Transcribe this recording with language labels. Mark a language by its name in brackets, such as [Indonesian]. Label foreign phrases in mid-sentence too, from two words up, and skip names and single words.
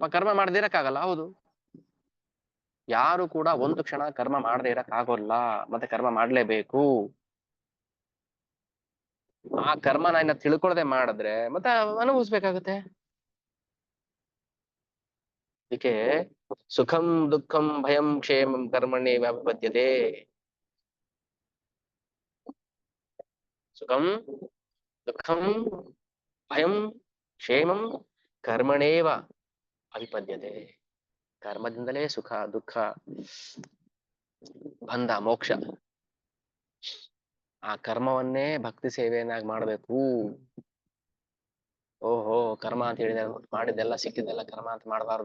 [Kannada] ಕರ್ಮ ಮಾಡದೇ ಇರಕ್ಕಾಗಲ್ಲ. ಹೌದು, ಯಾರು ಕೂಡ ಒಂದು ಕ್ಷಣ ಕರ್ಮ ಮಾಡದೇ ಇರಕ್ ಆಗೋಲ್ಲ, ಮತ್ತೆ ಕರ್ಮ ಮಾಡ್ಲೇಬೇಕು. ಆ ಕರ್ಮನ ಇನ್ನ ತಿಳ್ಕೊಳ್ದೆ ಮಾಡಿದ್ರೆ ಮತ್ತೆ ಅನುಭವಿಸ್ಬೇಕಾಗತ್ತೆ. [Sanskrit] ಅದಕ್ಕೆ ಸುಖಂ ದುಃಖಂ ಭಯಂ ಕ್ಷೇಮಂ ಕರ್ಮಣಿ ವ್ಯಾಪದ್ಯತೆ. ಸುಖಂ ದುಃಖಂ ಭಯಂ ಕ್ಷೇಮಂ ಕರ್ಮಣೇವ ಅವಿಪದ್ಯತೆ. [Kannada] ಕರ್ಮದಿಂದಲೇ ಸುಖ ದುಃಖ ಬಂಧ ಮೋಕ್ಷ. ಆ ಕರ್ಮವನ್ನೇ ಭಕ್ತಿ ಸೇವೆಯನ್ನಾಗಿ ಮಾಡ್ಬೇಕು. ಓಹೋ, ಕರ್ಮ ಅಂತ ಹೇಳಿದ್ರೆ ಮಾಡಿದ್ದೆಲ್ಲ ಸಿಕ್ಕಿದ್ದೆಲ್ಲ ಕರ್ಮ ಅಂತ ಮಾಡಬಾರ್ದು.